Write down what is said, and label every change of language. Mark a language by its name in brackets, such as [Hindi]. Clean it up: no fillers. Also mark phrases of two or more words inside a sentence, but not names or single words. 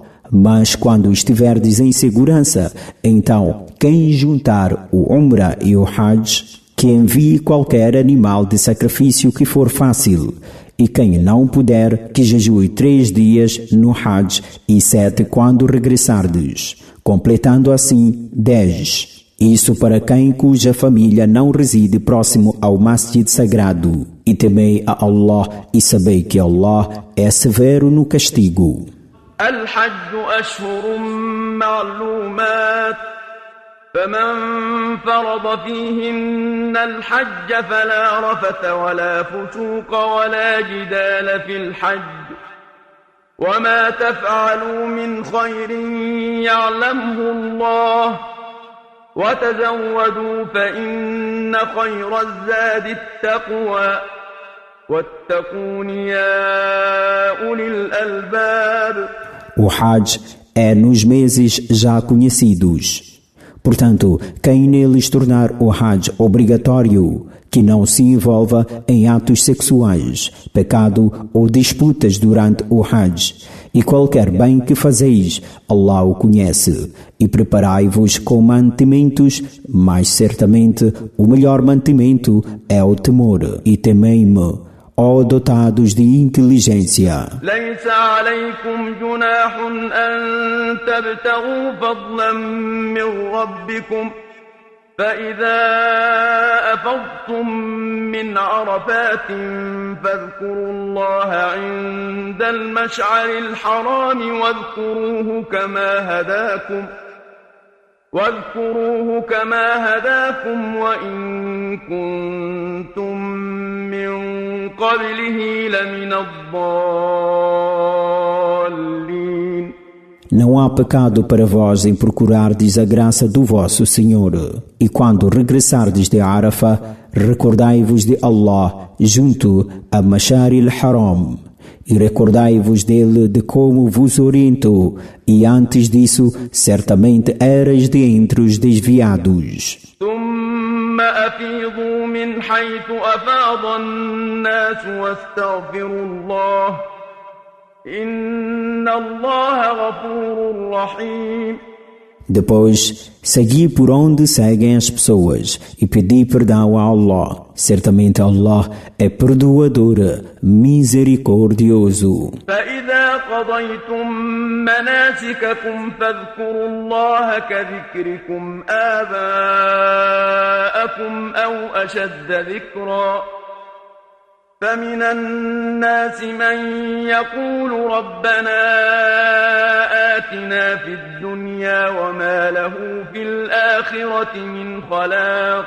[Portuguese] Mas quando estiverdes em segurança, então quem juntar o Umrah e o Hajj, que envie qualquer animal de sacrifício que for fácil, e quem não puder, que jejue 3 dias no Hajj e 7 quando regressardes, completando assim 10. Isso para quem cuja família não reside próximo ao Masjid Sagrado. E temei a Allah e sabei que Allah é severo no castigo. [Arabic] الحج أشهر معلومات فمن فرض فيهن الحج فلا رفث ولا فسوق ولا جدال في الحج وما تفعلوا من خير يعلمه الله وتزودوا فإن خير الزاد التقوى واتقون يا أولي الألباب. [Portuguese] O Hajj é nos meses já conhecidos. Portanto, quem neles tornar o Hajj obrigatório, que não se envolva em atos sexuais, pecado ou disputas durante o Hajj, e qualquer bem que fazeis, Allah o conhece, e preparai-vos com mantimentos, mas certamente o melhor mantimento é o temor, e temei-me, ó dotados de inteligência. [Arabic] ليس عليكم جناح أن تبتغوا فضلا من ربكم فإذا أفضتم من عرفات فاذكروا الله عند المشعر الحرام واذكروه كما هداكم وإن كنتم من قبله لمن الضالين. [Portuguese] Não há pecado para vós em procurardes a graça do vosso Senhor. E quando regressardes de Arafah, recordai-vos de Allah junto a Mashar al-Haram. E recordai-vos dele de como vos orientou, e antes disso, certamente eras de entre os desviados. [Arabic] ثم أفيضوا من حيث أفاض الناس واستغفروا الله إن الله غفور رحيم. [Portuguese] Depois, segui por onde seguem as pessoas e pedi perdão a Allah. Certamente Allah é perdoador, misericordioso. [Arabic] فإذا قضيتم مناسككم فاذكروا الله كذكركم آباءكم أو أشد ذكرا فمن الناس من يقول ربنا آتنا في الدنيا وما له في الآخرة من خلاق.